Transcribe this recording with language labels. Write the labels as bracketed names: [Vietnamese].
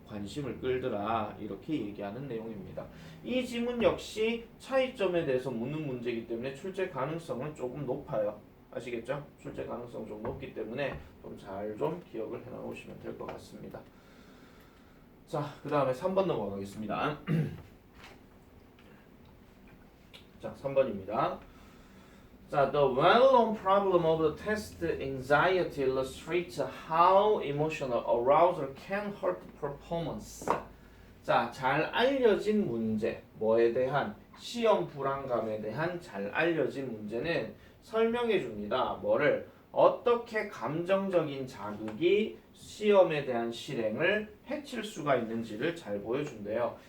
[Korean] 관심을 끌더라 이렇게 얘기하는 내용입니다. 이 지문 역시 차이점에 대해서 묻는 문제이기 때문에 출제 가능성은 조금 높아요. 아시겠죠? 출제 가능성은 좀 높기 때문에 좀 잘 좀 기억을 해놓으시면 될 것 같습니다. 자, 그 다음에 3번 넘어가겠습니다. 자, 3번입니다. [English] 자, the well-known problem of the test anxiety illustrates how emotional arousal can hurt performance. [Korean] 자, 잘 알려진 문제, 뭐에 대한 시험 불안감에 대한 잘 알려진 문제는 설명해 줍니다. 뭐를? 어떻게 감정적인 자극이 시험에 대한 실행을 해칠 수가 있는지를 잘 보여준대요.